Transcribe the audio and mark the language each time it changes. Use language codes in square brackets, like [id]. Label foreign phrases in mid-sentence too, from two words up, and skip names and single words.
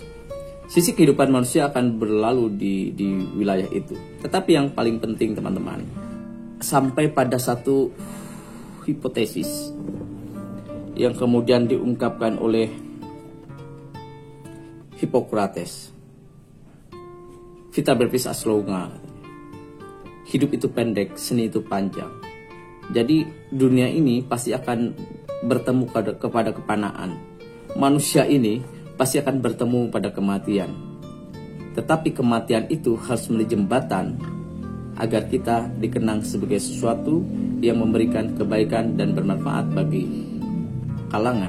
[id] Sisi kehidupan manusia akan berlalu di wilayah itu. Tetapi yang paling penting teman-teman, sampai pada satu hipotesis yang kemudian diungkapkan oleh Hippocrates. [la] Vita brevis ars longa. [id] Hidup itu pendek, seni itu panjang. Jadi dunia ini pasti akan bertemu kepada kepanaan. Manusia ini pasti akan bertemu pada kematian. Tetapi kematian itu harus menjadi jembatan agar kita dikenang sebagai sesuatu yang memberikan kebaikan dan bermanfaat bagi kalangan.